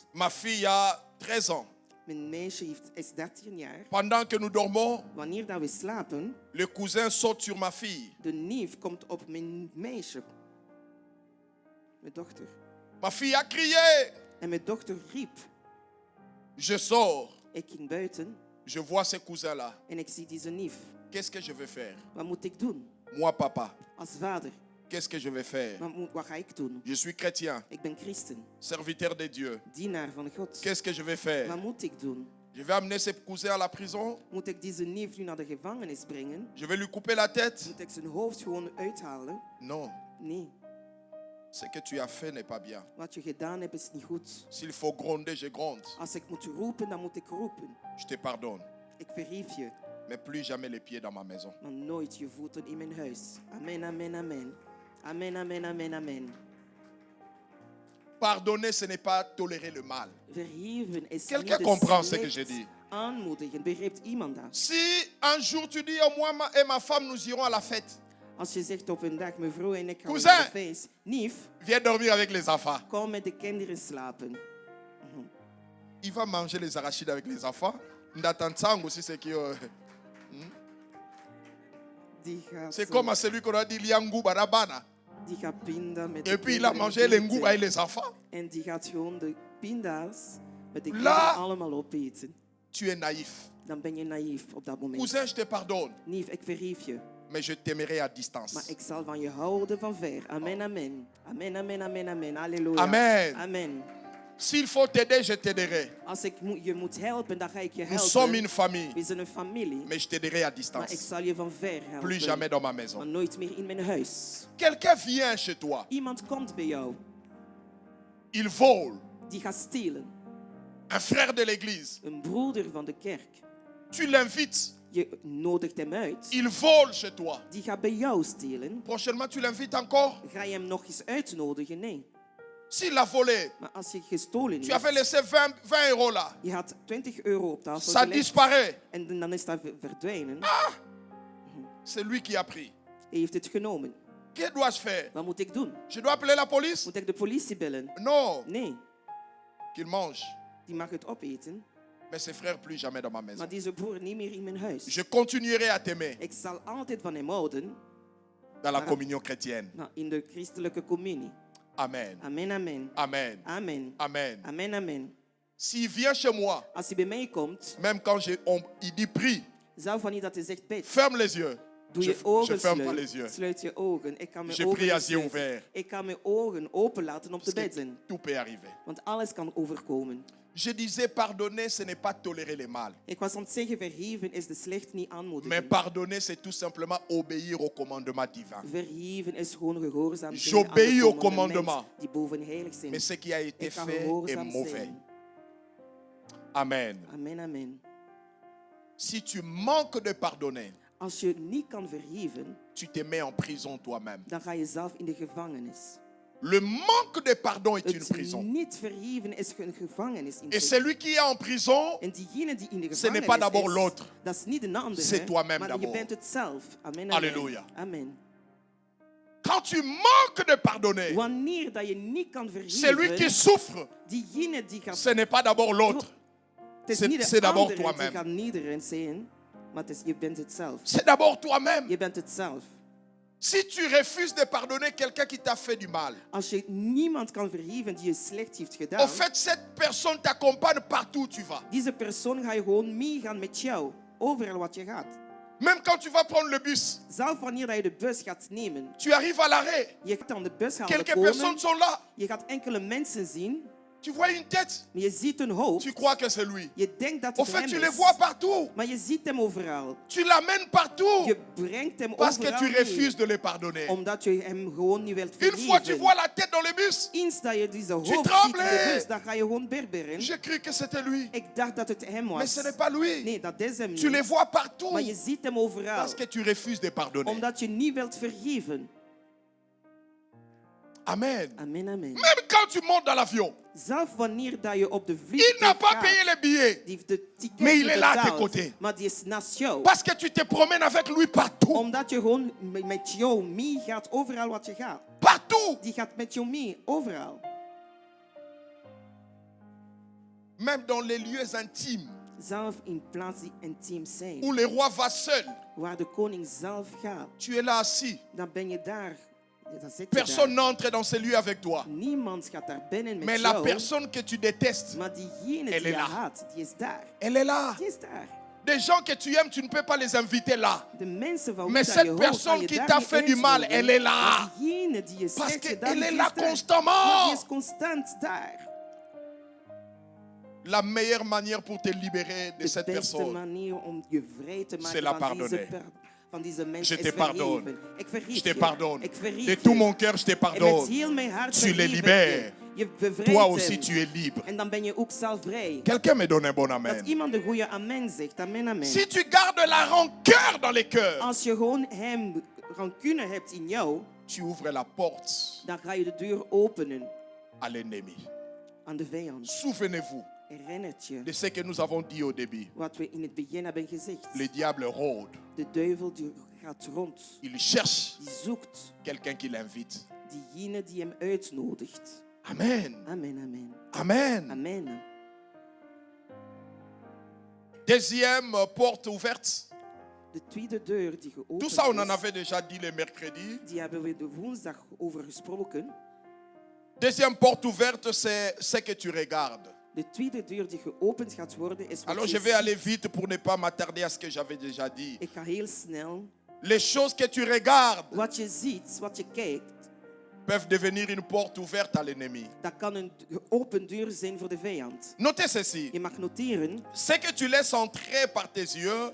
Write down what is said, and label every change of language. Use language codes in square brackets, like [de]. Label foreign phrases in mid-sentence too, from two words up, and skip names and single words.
[fr] Ma fille a 13 ans. [nl] Mijn meisje is 13 jaar. [fr] Pendant que nous dormons, [nl] Wanneer dat we slapen, [fr] le cousin saute sur ma fille. [nl] de neef komt op mijn meisje. Mijn dochter. [fr] Ma fille a crié. [nl] En mijn dochter riep. [fr] Je sors. [nl] Ik ging buiten [fr] Je vois ce cousin-là. [nl] en ik zie deze neef. [fr] Qu'est-ce que je vais faire? [nl] Wat moet ik doen? [fr] Moi, papa, [nl] Als vader, [fr] qu'est-ce que je vais faire? [nl] wat ga ik doen? [fr] Je suis chrétien, [nl] Ik ben christen, [fr] serviteur de Dieu. [nl] dienaar van God. [fr] Qu'est-ce que je vais faire? [nl] Wat moet ik doen? [fr] Je vais amener ce cousin à la prison. [nl] Moet ik deze neef nu naar de gevangenis brengen? [fr] Je vais lui couper la tête. [nl] Moet ik zijn hoofd gewoon uithalen? [fr] Non. [nl] Nee. [fr] Ce que tu as fait n'est pas bien. [nl] Wat je gedaan hebt is niet goed. [fr] S'il faut gronder, je gronde. [nl] Als ik moet roepen, dan moet ik roepen. [fr] Je te pardonne. [nl] Ik vergeef je, [fr] Mais plus jamais les pieds dans ma maison. [nl] maar nooit je voeten in mijn huis. [fr] Amen, amen, amen. Amen, amen, amen, amen. Pardonner, ce n'est pas tolérer le mal. [nl] Vergeven is [fr] Quelqu'un [nl] niet de [fr] comprend ce que [nl] slecht [fr] je dis? [nl] aanmoedigen. Begrijpt iemand dat? [fr] Si un jour tu dis, oh, moi et ma femme, nous irons à la fête, [nl] Als je zegt op een dag, mijn vrouw en ik gaan [fr] Cousin. [nl] naar de feest. Neef, [fr] viens dormir avec les enfants. [nl] kom met de kinderen slapen. [fr] Il va manger les arachides avec les enfants. Ndatantsang aussi, c'est que. [nl] Die gaat, [fr] C'est comme à celui qu'on a dit Liangou Barabana. [nl] die gaat pinda met [fr] Et [nl] de [fr] puis il a [nl] kinderen [fr] mangé les [nl] eten. [fr] ngouba et les enfants. [nl] En die gaat gewoon de pinda's met de [fr] Là. [nl] kinderen allemaal opeten. [fr] Tu es naïf. [nl] Dan ben je naïef op dat moment. [fr] Cousin, je te pardonne. [nl] Neef, ik vergeef je. [fr] Mais je t'aimerai à distance. [nl] Maar ik zal van je houden van ver. [fr] Amen, amen. Amen, amen, amen, amen. Halleluja. Amen. Amen. S'il faut t'aider, je t'aiderai. [nl] Als ik je moet helpen, dan ga ik je [fr] Nous sommes [nl] helpen. [fr] une famille. [nl] We zijn een familie. [fr] Mais je t'aiderai à [nl] Maar ik [fr] distance. [nl] zal je van ver helpen. [fr] Plus jamais dans ma [nl] Maar [fr] maison. [nl] nooit meer in mijn huis. [fr] Quelqu'un vient chez toi. [nl] Iemand komt bij jou. [fr] Il vole. [nl] Die gaat stelen. [fr] Un frère de l'église. [nl] Een broeder van de kerk. [fr] Tu l'invites. [nl] Je nodigt hem uit. [fr] Il vole chez toi. [nl] Die gaat bij jou stelen. [fr] Prochainement, tu l'invites encore. [nl] Ga je hem nog eens uitnodigen? Nee. [fr] S'il a volé, [nl] Maar als je gestolen [fr] tu avais [nl] hebt, [fr] laissé 20 euros là. [nl] je had 20 euro op tafel [fr] Ça [nl] gelegd. [fr] disparaît. [nl] En dan is dat verdwijnen. [fr] C'est lui qui a pris. [nl] Hij heeft het genomen. [fr] Que dois-je faire? [nl] Wat moet ik doen? [fr] Je dois appeler la police? [nl] Moet ik de politie bellen? [fr] Non. [nl] Nee, [fr] Qu'il mange. [nl] die mag het opeten. [fr] Mais ses frères, plus jamais dans ma maison. [nl] Maar deze broer niet meer in mijn huis. [fr] Je continuerai à t'aimer [nl] Ik zal altijd van hem houden. [fr] dans la communion chrétienne. [nl] Nou, in de christelijke communie. [fr] Amen. Amen, amen. Amen. Amen. Amen. Amen, amen. S'il vient chez moi, [nl] Als hij bij mij komt, [fr] même quand il dit prie, [nl] zelf wanneer dat hij zegt bid, [fr] ferme les yeux. [nl] doe [fr] Je [nl] je ogen [fr] ferme pas les yeux. [nl] sluit je ogen. Ik kan mijn [fr] Je [nl] ogen [fr] prie à [nl] niet [fr] yeux [nl] sluiten. [fr] ouverts. [nl] Ik kan mijn ogen open laten om te [fr] Parce que [nl] bidden. [fr] tout peut arriver. [nl] Want alles kan overkomen. [fr] Je disais, pardonner, ce n'est pas tolérer le mal. [nl] Ik was aan het zeggen, vergeven is de slecht niet [fr] Mais [nl] aanmoedigen. [fr] pardonner, c'est tout simplement obéir au commandement divin. [nl] Vergeven is gewoon gehoorzaam zijn [fr] J'obéis [nl] aan de [fr] au [nl] commandementen [fr] commandement. [nl] die bovenheilig zijn. [fr] Mais ce qui a été [nl] Ik kan [fr] fait est [nl] gehoorzaam [fr] mauvais. [nl] zijn. [fr] Amen. Amen, amen. Si tu manques de pardonner, [nl] Als je niet kan vergeven, [fr] tu te mets en prison toi-même. [nl] dan ga je zelf in de gevangenis. [fr] Le manque de pardon est une [nl] Het [fr] prison. [nl] niet vergeven is een gevangenis. In [fr] Et [nl] zich. [fr] celui qui est en prison, [nl] En diegene die in de [fr] ce n'est [nl] gevangenis [fr] pas d'abord [nl] is, [fr] l'autre. [nl] dat is niet de andere, [fr] C'est toi-même [nl] maar je [fr] d'abord. [nl] bent het zelf. [fr] Amen, amen. Alléluia. Amen. quand tu manques de pardonner, [nl] Wanneer dat je niet kan [fr] celui qui [nl] vergeven, [fr] souffre, [nl] diegene die gaat... [fr] ce n'est pas d'abord l'autre. [nl] Het is [fr] c'est- [nl] niet [fr] c'est [nl] de [fr] d'abord [nl] andere die [fr] toi-même. [nl] gaat nederig zijn, maar het is, je bent het zelf. [fr] C'est d'abord toi-même. [nl] Je bent het zelf. [fr] Si tu refuses de pardonner quelqu'un qui t'a fait du mal, [nl] Als je niemand kan vergeven die je slecht heeft gedaan, [fr] au fait, cette personne t'accompagne partout où tu vas. [nl] deze persoon ga je gewoon meegaan met jou, overal wat je gaat. [fr] Même quand tu vas prendre le bus, [nl] Zelf wanneer je de bus gaat nemen. [fr] tu arrives à l'arrêt. [nl] Je gaat aan de bushalte [fr] Quelques [nl] komen. [fr] personnes sont là. [nl] Je gaat enkele mensen zien. [fr] Tu vois une tête. [nl] Maar je ziet een hoofd. [fr] Tu crois que c'est lui. [nl] Je denkt dat [fr] Au [nl] het [fr] fait, [nl] hem [fr] tu les [nl] is. [fr] vois partout. [nl] Maar je ziet hem overal. [fr] Tu l'amènes partout. [nl] Je brengt hem [fr] Parce que [nl] overal [fr] tu [nl] mee. [fr] refuses de les pardonner. [nl] Omdat je hem gewoon niet wilt [fr] Une fois tu [nl] vergeven. [fr] vois la tête dans le bus. [nl] Eens dat je deze hoofd ziet in [fr] tremblais. [nl] de bus, dan ga je gewoon berberen. [fr] J'ai cru que c'était lui. [nl] Ik dacht dat het hem [fr] Mais [nl] was. [fr] ce n'est pas lui. [nl] Nee, dat is hem [fr] Tu les [nl] niet. [fr] vois partout. [nl] Maar je ziet hem overal. [fr] Parce que tu refuses de pardonner. [nl] Omdat je niet wilt vergeven. [fr] Amen. Amen, amen. Même quand tu montes dans l'avion, [nl] Zelf wanneer dat je op de [fr] il n'a [nl] vliegtuig [fr] pas [nl] gaat, [fr] payé les billets. [nl] die heeft de ticket [fr] Mais [nl] niet [fr] il est là à tes [nl] betaald, [fr] côtés. [nl] maar die is naast jou. [fr] Parce que tu te promènes avec lui partout. [nl] Omdat je gewoon met jou mee gaat overal wat je gaat. [fr] Partout. [nl] Die gaat met jou mee overal. [fr] Même dans les lieux intimes [nl] Zelf in plaats die intiem zijn. [fr] où le roi va seul. [nl] Waar de koning zelf gaat. [fr] Tu es là assis. [nl] Dan ben je daar. Dan zit je [fr] Personne [nl] daar. [fr] n'entre dans ces lieux avec toi. [nl] Niemand gaat daar binnen met [fr] Mais la [nl] jou. [fr] personne que tu détestes, [nl] Maar diegene [fr] Elle [nl] die [fr] est [nl] je [fr] là. [nl] haat, die is daar. [fr] elle est là. [nl] Die is daar. [fr] Des gens que tu aimes, tu ne peux pas les inviter là. [nl] De mensen van [fr] Mais [nl] wie dat [fr] cette [nl] je houdt, [fr] personne [nl] kan je [fr] qui [nl] daar [fr] t'a [nl] niet [fr] fait du mal, [nl] uitnodigen. [fr] elle est là. [nl] Maar diegene die je [fr] Parce [nl] zegt, je [fr] qu'elle [nl] dan [fr] est [nl] die [fr] là [nl] is daar. Maar [fr] constamment. [nl] die is constant daar. [fr] La meilleure manière pour te libérer de [nl] De [fr] cette [nl] beste [fr] personne, [nl] manier om je vrij te [fr] C'est [nl] maken [fr] la [nl] van deze, [fr] pardonner. [nl] van deze mens [fr] Je [nl] is [fr] te pardonne. [nl] vergeven. Ik vergeef [fr] je te [nl] je. [fr] pardonne. [nl] Ik vergeef [fr] De [nl] je. [fr] tout mon cœur, je te [nl] En met [fr] pardonne. [nl] heel mijn hart [fr] Tu les [nl] vergeef ik [fr] libères. [nl] je. Je bevrijdt [fr] Toi [nl] hem. [fr] aussi, tu es libre. [nl] En dan ben je ook zelf vrij. [fr] Quelqu'un me donne un bon [nl] Dat [fr] amen. [nl] iemand een goede amen zegt. [fr] Amen, amen. Si tu gardes la rancœur dans les cœurs, [nl] Als je gewoon hem rancune hebt in jou, [fr] tu ouvres la porte [nl] dan ga je de deur openen [fr] à l'ennemi. [nl] aan de vijand. [fr] Souvenez-vous [nl] Herinnert je [fr] de ce que nous avons dit au début. [nl] wat we in het begin hebben gezegd. [fr] Le diable rôde. [nl] De duivel die gaat rond. [fr] Il cherche [nl] Die zoekt [fr] quelqu'un qui l'invite. [nl] diegene die hem uitnodigt. [fr] Amen. Amen, amen. Amen. Amen. Deuxième porte ouverte. [nl] De tweede deur die geopend [fr] Tout ça, on en [nl] is, [fr] avait déjà dit le mercredi. [nl] die hebben we de woensdag over gesproken. [fr] Deuxième porte ouverte, c'est ce que tu regardes. [nl] De tweede deur die geopend gaat worden is wat [fr] Alors [nl] je [fr] je vais [nl] ziet. [fr] aller vite pour ne pas m'attarder à ce que j'avais déjà dit. [nl] Ik ga heel snel. [fr] Les choses que tu regardes [nl] Wat je ziet, wat je kijkt, [fr] peuvent devenir une porte ouverte à l'ennemi. [nl] dat kan een open deur zijn voor de vijand. [fr] Notez ceci. [nl] Je mag noteren, [fr] Ce que tu laisses entrer par tes yeux